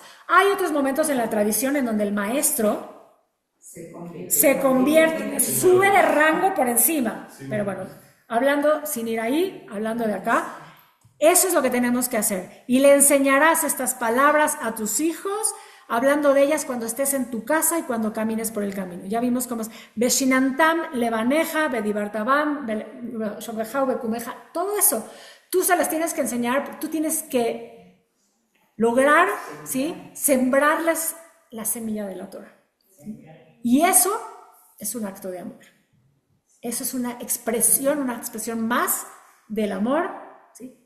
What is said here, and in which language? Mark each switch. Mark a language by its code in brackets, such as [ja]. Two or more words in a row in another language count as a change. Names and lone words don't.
[es] Hay otros momentos en la tradición en donde el maestro se convierte, sube de rango por encima. Pero bueno, hablando, sin ir ahí, hablando de acá, eso es lo que tenemos que hacer. Y le enseñarás estas palabras a tus hijos, hablando de ellas cuando estés en tu casa y cuando camines por el camino. Ya vimos cómo es. [he] ושננתם, לבניך, ודברת בם, ובשכבך, ובקומך, [es] todo eso. Tú se las tienes que enseñar, tú tienes que lograr, ¿sí? Sembrarles la semilla de la Torah. ¿Sí? Y eso es un acto de amor. Eso es una expresión más del amor, ¿sí?